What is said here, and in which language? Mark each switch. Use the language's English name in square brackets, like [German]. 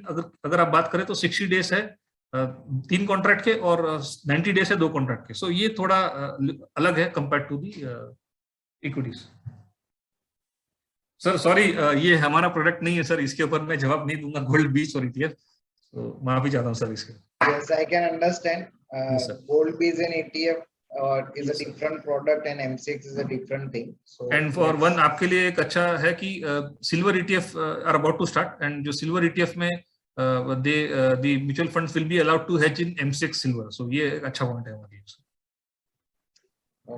[Hindi] अगर आप बात करें तो 60 days है 3 कॉन्ट्रैक्ट के और 90 days है 2 कॉन्ट्रैक्ट के। सो ये थोड़ा अलग है compare to the equities. Sir sorry, ये हमारा प्रोडक्ट नहीं है सर, इसके ऊपर मैं जवाब नहीं दूंगा, गोल्ड बीज और ETF। तो माफी चाहता हूँ सर इसके। [English] Yes, I can understand. Yes, sir. Gold bees and ETF is a different product and MCX is a different thing. So and for one [Hindi] आपके लिए एक अच्छा है कि [English] Silver ETF are about to start, and जो silver ETF में the mutual funds will be allowed to hedge in MCX silver. [Hindi] So ये एक अच्छा पॉइंट है हमारे लिए।